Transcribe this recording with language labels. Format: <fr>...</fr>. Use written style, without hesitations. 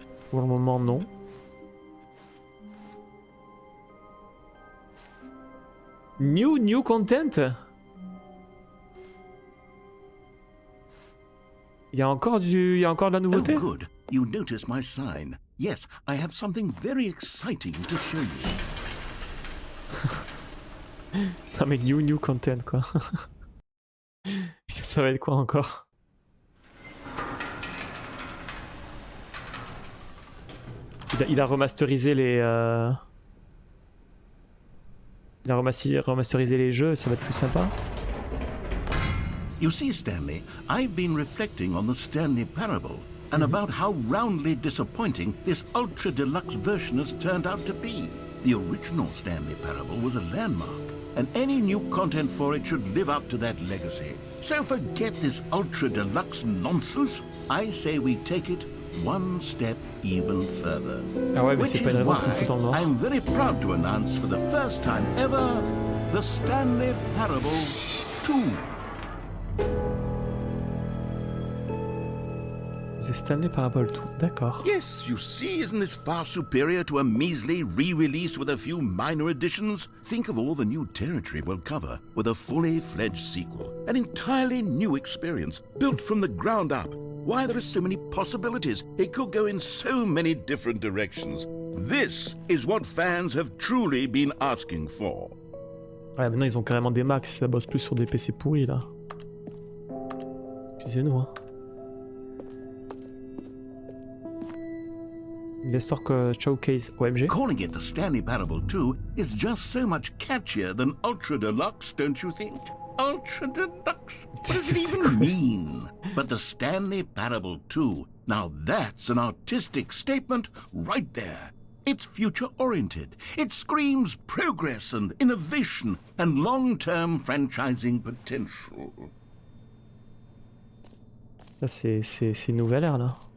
<fr>Pour le moment non.</fr> <en>New content.</en> <fr>Il y a encore de la nouveauté.</fr> <en>Oh good, you notice my sign. Yes, I have something very exciting to show you.</en> <fr>Non mais</fr> <en>new content</en> <fr>quoi. Ça va être quoi encore? Il a remasterisé les... Il a remasterisé les jeux, ça va être plus sympa.</fr> <en>You see, Stanley, I've been reflecting on the Stanley Parable and about how roundly disappointing this ultra deluxe version has turned out to be. The original Stanley Parable was a landmark, and any new content for it should live up to that legacy. So forget this ultra deluxe nonsense. I say we take it one step even further.</en> <fr>Ah ouais, mais</fr> <en>Which</en> <fr>c'est pas</fr> <en>is</en> <fr>une raison</fr> <en>why</en> <fr>qu'on fout dans le noir.</fr> <en>I'm very proud to announce for the first time ever the Stanley Parable 2.</en> <fr>The Stanley Parable 2, d'accord.</fr> <en>Yes, you see, isn't this far superior to a measly re-release with a few minor additions? Think of all the new territory we'll cover with a fully fledged sequel. An entirely new experience, built from the ground up. Why, there are so many possibilities. It could go in so many different directions. This is what fans have truly been asking for.</en> <fr>Ouais, maintenant ils ont carrément des Macs, ça bosse plus sur des PC pourris là. Excusez-nous hein.</fr> <en>Investor Showcase OMG. Calling it the Stanley Parable 2 is just so much catchier than Ultra Deluxe, don't you think? Ultra Deluxe? What does it even mean? But the Stanley Parable 2, now that's an artistic statement right there. It's future-oriented. It screams progress and innovation and long-term franchising potential.</en> <fr>Là c'est une nouvelle ère là.</fr>